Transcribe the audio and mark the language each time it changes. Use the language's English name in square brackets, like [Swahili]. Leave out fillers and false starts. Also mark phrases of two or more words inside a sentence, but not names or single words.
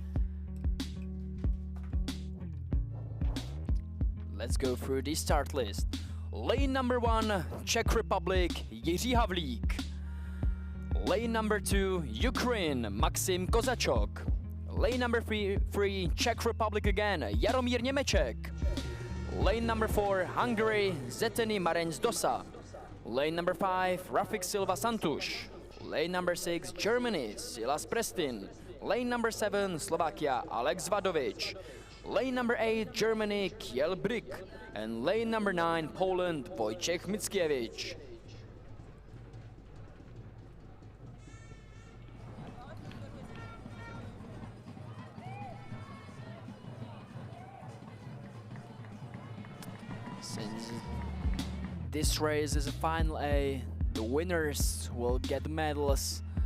[English] Let's go through the start list. Lane number 1, Czech Republic, Jiří Havlík. Lane number 2, Ukraine, Maxim Kozachok. Lane number 3, Czech Republic again, Jaromír Němeček. Lane number 4, Hungary, Zeteni Marenc Dosa. Lane number 5, Rafik Silva Santuš. Lane number 6, Germany, Silas Prestin. Lane number 7, Slovakia, Alex Vadovic. Lane number 8, Germany, Kiel Brick. And lane number 9, Poland, Wojciech Mickiewicz. Since this race is a Final A, the winners will get medals.